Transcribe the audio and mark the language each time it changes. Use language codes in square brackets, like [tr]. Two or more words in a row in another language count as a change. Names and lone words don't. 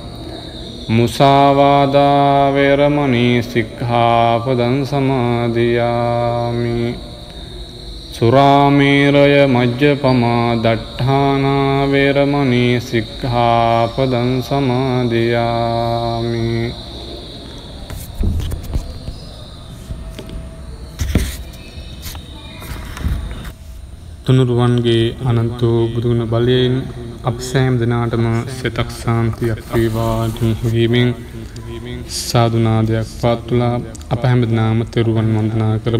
[pi] මුසාවාදා වේරමණී සික්ඛාපදං සමාදියාමි සුරාමේරය මජ්ජපමා දට්ඨානා වේරමණී සික්ඛාපදං සමාදියාමි. [si] තුනුරුවන්ගේ අනන්ත බුදුගුණ බලයෙන් අප සෑම දිනාටම සිතක් සාන්තියක් වේවා හිමින් සාදු නාදයක් පවත්වලා අප හැම දිනම තෙරුවන් වන්දනා කරමු.